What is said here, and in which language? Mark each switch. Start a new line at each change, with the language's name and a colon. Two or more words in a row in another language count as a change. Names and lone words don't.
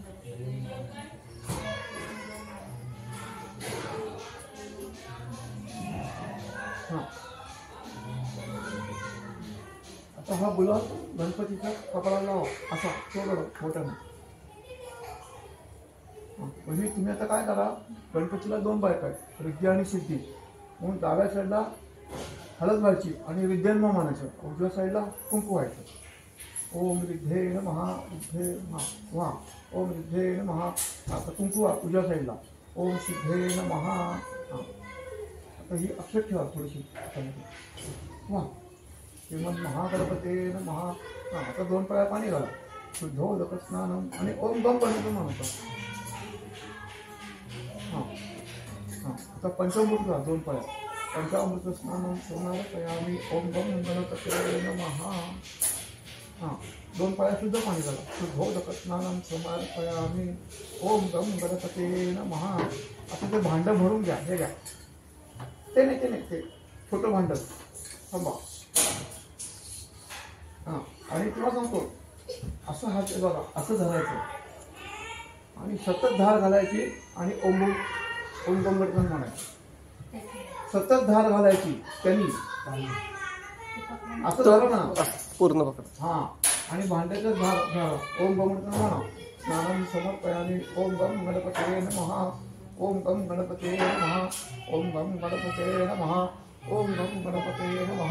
Marathi: आता हा गुलाब गणपतीच्या कपाळाला लावा असा मोठ्यानं. म्हणजे तुम्ही आता काय करा गणपतीला 2 बायका आहेत रिद्धी आणि सिद्धी म्हणून डाव्या साईडला हळद व्हायची आणि रिद्ध्यांना म्हणायचं. उजव्या साईडला कुंकू व्हायचं.
Sanskrit: ओम रिद्धे नमः रिद्धे वा ओम रिद्धे नमः.
Marathi: आता कुंकू उजव्या साईडला
Sanskrit: ओम सिद्धे नमः.
Marathi: आता ही अक्षर ठेवा थोडीशी वा
Sanskrit: श्रीमन महागणपते नमः.
Marathi: आता 2 पळ्या पाणी घाला
Sanskrit: शुद्धोदक स्नानम
Marathi: आणि
Sanskrit: ओम गम गणपती
Marathi: म्हणतो. हां हां आता पंचामृत घाला 2 पळ्या
Sanskrit: पंचामृत स्नानम समर्पयामी ओम गम गणपते नमः.
Marathi: हां 2 पळ्या शुद्ध पाणी घाला
Sanskrit: शुद्धोदक स्नानम समर्पयामी ओम गम गणपते नमः.
Marathi: आता ते भांडं भरून घ्या. हे घ्या ते नाही ते छोटं भांडं थांबा. हां आणि तुला सांगतो असं हात बघा असं धरायचं आणि सतत धार घालायची आणि
Sanskrit: ओम गम गणपती
Marathi: म्हणायचं. सतत धार घालायची त्यांनी असं धरा ना पूर्ण पकड. हां आणि भांड्याचं धार
Sanskrit: ओम गम गणपती
Marathi: म्हणा.
Sanskrit: स्नानम समर्पयामी ओम गम गणपते नमः ओम गम गणपते नमः ओम गम गणपते नमः ओम गम गणपते नमः.